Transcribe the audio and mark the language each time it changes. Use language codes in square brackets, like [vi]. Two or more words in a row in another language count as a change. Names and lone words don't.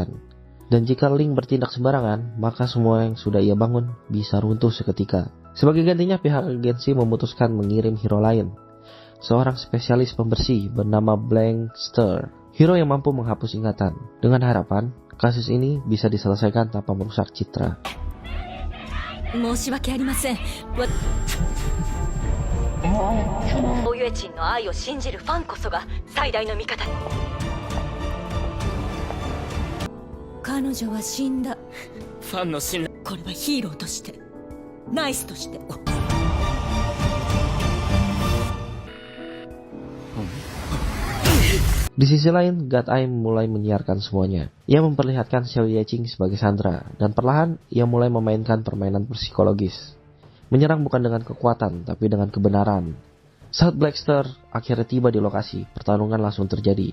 [id] Dan jika Ling bertindak sembarangan, maka semua yang sudah ia bangun bisa runtuh seketika. Sebagai gantinya, pihak agensi memutuskan mengirim hero lain, seorang spesialis pembersih bernama Blankster, hero yang mampu menghapus ingatan, dengan harapan kasus ini bisa diselesaikan tanpa merusak citra. [ja] 申し訳ありません。ユエチンの愛を信じるファンこそが最大の味方。彼女は死んだ。ファンの信頼。これはヒーローとして、ナイスとして。 [id] Di sisi lain, God Eye mulai menyiarkan semuanya. Ia memperlihatkan Xiao Yuejing sebagai Sandra, dan perlahan ia mulai memainkan permainan psikologis. Menyerang bukan dengan kekuatan, tapi dengan kebenaran. Saat Blackster akhirnya tiba di lokasi, pertarungan langsung terjadi.